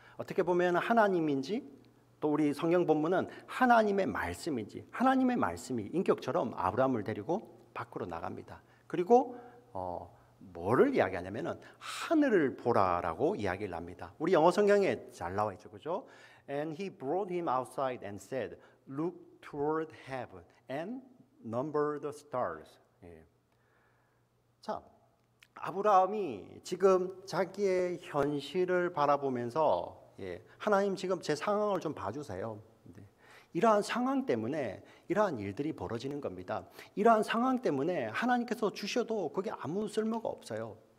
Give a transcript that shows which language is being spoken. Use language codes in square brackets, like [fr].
[ko] 어떻게 보면 하나님인지 또 우리 성경 본문은 하나님의 말씀인지 하나님의 말씀이 인격처럼 아브라함을 데리고 밖으로 나갑니다. 그리고 뭐를 이야기하냐면은 하늘을 보라라고 이야기를 합니다. 우리 영어 성경에 잘 나와 있죠, 그죠? [en] And he brought him outside and said, "Look toward heaven and number the stars." [ko] 예. 자, 아브라함이 지금 자기의 현실을 바라보면서 하나님 지금 제 상황을 좀 봐주세요. 이러한 상황 때문에 이러한 일들이 벌어지는 겁니다. 이러한 상황 때문에 하나님께서 주셔도 그게 아무 쓸모가 없어요.